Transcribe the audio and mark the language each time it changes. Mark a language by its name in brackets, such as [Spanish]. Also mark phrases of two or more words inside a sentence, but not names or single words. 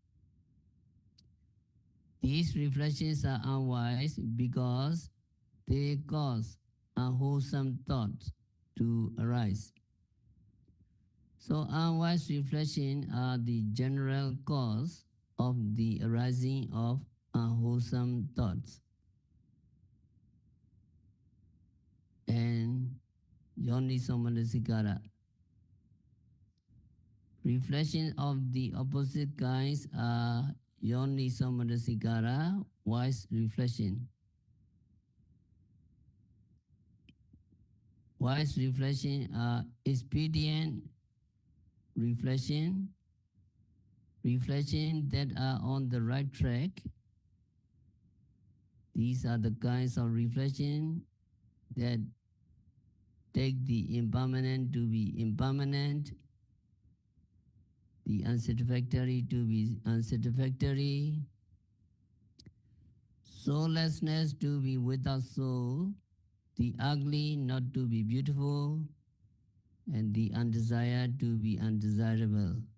[English] These reflections are unwise because they cause unwholesome thoughts to arise. So unwise reflection are the general cause of the arising of unwholesome thoughts. And yoniso-manasikara. Reflection of the opposite kinds are yoniso-manasikara, wise reflection. Wise reflection are expedient reflection, reflection that are on the right track. These are the kinds of reflection that take the impermanent to be impermanent, the unsatisfactory to be unsatisfactory, soullessness to be without soul, the ugly not to be beautiful, and the undesired to be undesirable.